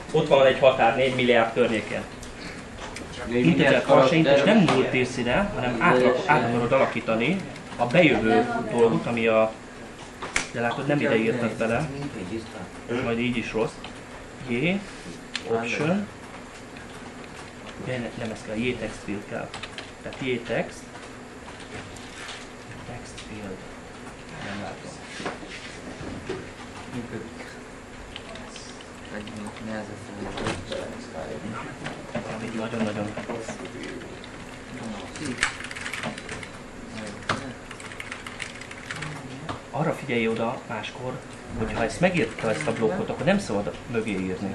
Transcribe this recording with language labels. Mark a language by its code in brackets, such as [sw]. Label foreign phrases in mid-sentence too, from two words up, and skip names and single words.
[hu] Ott van egy határ, 4 milliárd környékén. Integer parseint, és nem null írsz ide, hanem át akarod alakítani a bejövő dolgot, ami a... De látod, nem ide írtad bele, ez majd így is rossz. J, option, nem ez kell, J text field kell. Tehát J text, text field, nem látom. Valami nagyon-nagyon... Arra figyelj oda máskor, hogy ha ezt megírta ezt a blokkot, akkor nem szabad mögé írni.